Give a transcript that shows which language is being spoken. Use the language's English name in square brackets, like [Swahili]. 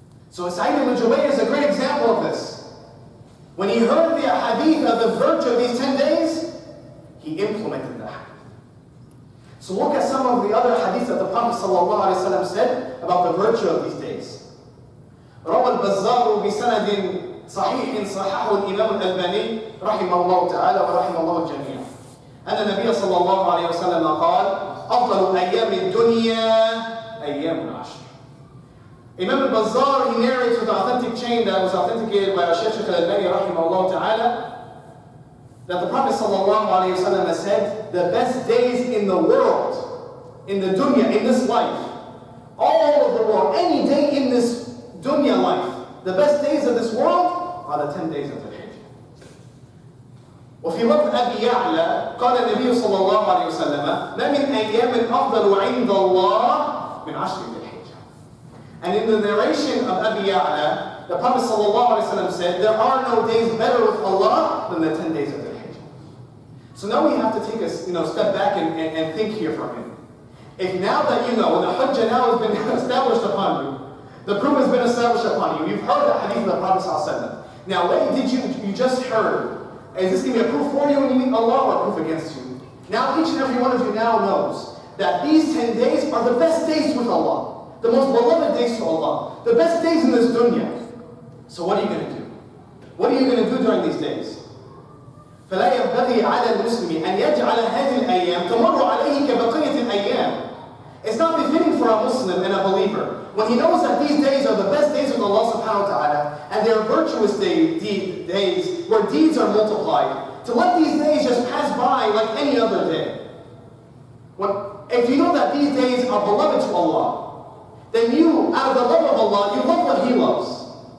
[English] So Sa'id ibn Jubayr is a great example of this. When he heard the hadith of the virtue of these 10 days, he implemented that. So look at some of the other hadiths that the Prophet ﷺ said about the virtue of these days. [Arabic] روى البزار بسند صحيح صححه الإمام الألباني رحمه الله تعالى ورحمه الله الجميع أن النبي صلى الله عليه وسلم قال أفضل أيام الدنيا أيام العشر. [English] Imam al-Bazzar, he narrates with an authentic chain that was authenticated by Shaykh al-Albani rahimahullah ta'ala, that the Prophet sallallahu alayhi wa sallam has said, the best days in the world, in the dunya, in this life, all of the world, any day in this dunya life, the best days of this world are the 10 days of the Hijjah. [Arabic] وفي لفظ أبي يعلى قال النبي صلى الله عليه وسلم ما من أيام أفضل عند الله من عشر ذي الحجة. [English] And in the narration of Abi Ya'la, the Prophet [Arabic] صلى الله عليه وسلم [English] said, there are no days better with Allah than the 10 days of the Hijjah. So now we have to take a step back and think here for a minute. If now that you know, the Hijjah now has been established upon you, the proof has been established upon you, you've heard the hadith of the Prophet ﷺ. Now what did you just heard? Is this going to be a proof for you when you meet Allah or a proof against you? Now each and every one of you now knows that these 10 days are the best days with Allah. The most beloved days to Allah. The best days in this dunya. So what are you going to do? What are you going to do during these days? [Arabic] فلا ينبغي على المسلم أن يجعل هذه الأيام تمر عليه كبقية الأيام. [English] It's not befitting for a Muslim and a believer when he knows that these days are the best days with Allah subhanahu wa ta'ala and they are virtuous days where deeds are multiplied, to let these days just pass by like any other day. If you know that these days are beloved to Allah, then you, out of the love of Allah, you love what He loves.